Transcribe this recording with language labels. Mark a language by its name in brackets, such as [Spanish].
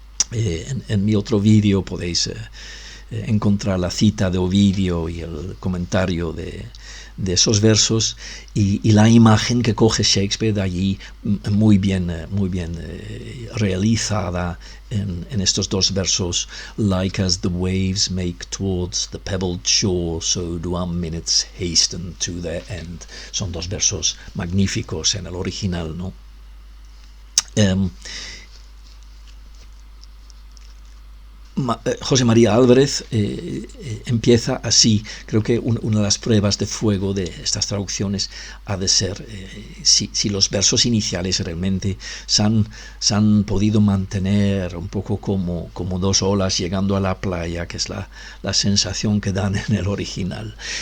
[Spanish] En mi otro vídeo podéis encontrar la cita de Ovidio y el comentario de esos versos, y la imagen que coge Shakespeare de allí, muy bien realizada en estos dos versos. [English] Like as the waves make towards the pebbled shore, so do our minutes hasten to their end. [Spanish] Son dos versos magníficos en el original, ¿no? José María Álvarez empieza así. Creo que una de las pruebas de fuego de estas traducciones ha de ser si los versos iniciales realmente se han podido mantener un poco como dos olas llegando a la playa, que es la sensación que dan en el original.